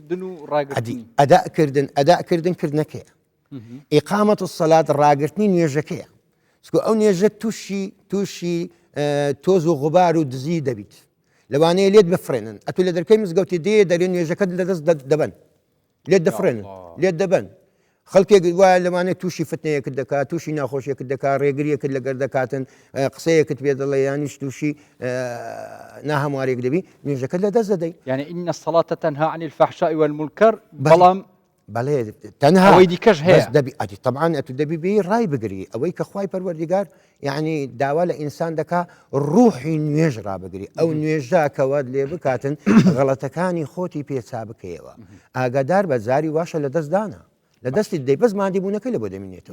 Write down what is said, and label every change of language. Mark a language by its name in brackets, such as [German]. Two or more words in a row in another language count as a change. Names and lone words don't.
[Central Kurdish] ئەداکردن کردنەکەیە [Arabic] ئیقامەت الصەلات [Central Kurdish] ڕاگرتنی نوێژەکەیە چکە ئەو نوێژە تووشی تۆز و غوبار و دزی دەبیت لەوانەیە لێت بفرێنن ئەتو لە دەرکەی مزگەوتی دەرێ نوێژەکەت لەدەست دەبن لێت دەفرێنن لێت دەبن خەڵکێک وایە لەوانەیە تووشی فتنەیەکت دەکات تووشی ناخۆشیەکت دەکات ڕێگریەکت لەگەر دەکاتن قسەیەکت پێ دەڵێ یانیش تووشی ناهەموارێک دەبی نوێژەکەت لەدەست دەدەی [Arabic] يعني إن الصلاة تنهى عن الفحشاء والمنكر بەڵام [Central Kurdish] بەڵێ تەنها ئەوەی دیکەش هەیە دەبی ئەدی طبعاً ئەتو دەبی بێ ڕای بگری ئەوەی کە خوای پەروەردیگار یعنی داوا لە ئینسان دەکا ڕوحی نوێژ ڕابگری ئەو نوێژە کەوات لێ بکاتن غەڵەتەکانی خۆتی پێچا بکەیەوە ئاگادار بە جاری واشە لە دەستدانە لە دەستی دەی بەس مادی بوونەکەی لە بۆ دەمێنێتەوە